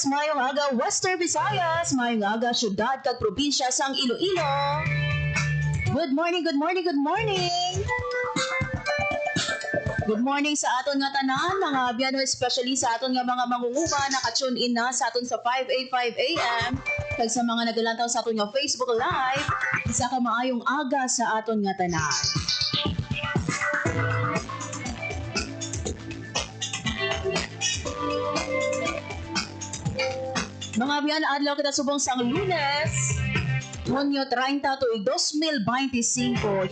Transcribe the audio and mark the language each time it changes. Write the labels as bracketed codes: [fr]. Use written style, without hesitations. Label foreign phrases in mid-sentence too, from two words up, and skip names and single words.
[hil] mayong aga Western Visayas, mayong aga syudad kag probinsya sang Iloilo. [en] Good morning, good morning, good morning. Good morning [hil] sa aton nga tanan, mga biyano, especially sa aton nga mga mangunguma naka-tune in na sa aton sa 585 AM. Kag sa mga nagalantaw sa aton nga Facebook Live, isa ka maayong aga sa aton nga tanan. Mga biyan, adlaw kita subong sang Lunes, Hunyo 30 to 2025.